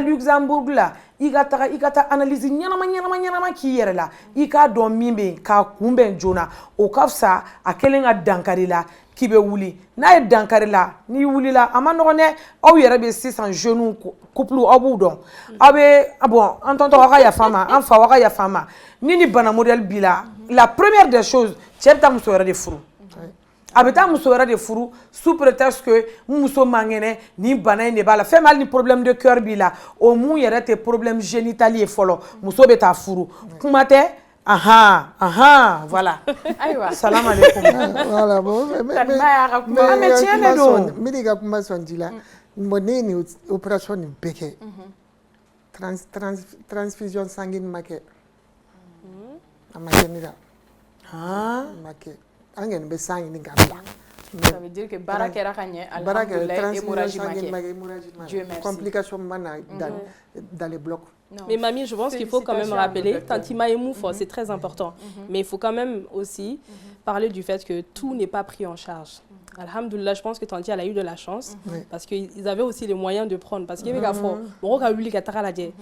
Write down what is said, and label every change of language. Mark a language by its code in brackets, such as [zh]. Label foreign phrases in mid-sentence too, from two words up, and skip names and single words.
[bm] Luxembourg la i ka taa analyse ɲɛnama k'i yɛrɛ la i k'a dɔn min bɛ yen k'a kunbɛn joona o ka fisa a kɛlen ka dankari la k'i bɛ wuli n'a ye dankari la n'i wulila a ma nɔgɔn dɛ aw yɛrɛ bɛ sisan [fr] jeunes couple [bm] aw b'u dɔn aw bɛ bon an tɔntɔ aw ka yafa ma an fa aw ka yafa ma ni bana modèle b'i la [fr] la première des choses [bm] cɛ bɛ taa muso wɛrɛ de furu a bɛ taa muso wɛrɛ de furu [fr] sous prétexte que [bm] muso man kɛnɛ ni bana in de b'a la fɛn hali ni [fr] problème de cœur [bm] b'i la o mun yɛrɛ tɛ [fr] problème génital [bm] ye fɔlɔ muso bɛ taa furu kuma tɛ voilà ayiwa [ar] salam alaikum [bm] voilà bon mais tiɲɛ de don n bɛ n'i ka kuma sɔn ji la bon ne ye nin opération nin bɛɛ kɛ [fr] transfusion sanguine [bm] ma kɛ a ma kɛ ne la a ma kɛ an kɔni bɛ san ɲini k'a bila [fr] ça veut dire que [bm] baara kɛra ka ɲɛ alhamdulilayi hémorragie ma kɛ complication ma na [fr] dans les blocs. Non. Mais mamie, je pense qu'il faut quand même rappeler, Tantima et Moufo, c'est très important. Mais il faut quand même aussi parler du fait que tout n'est pas pris en charge. Alhamdulillah, je pense que Tanti elle a eu de la chance parce qu'ils avaient aussi les moyens de prendre. Parce qu'il y avait des fois, on a voulu qu'à la djé.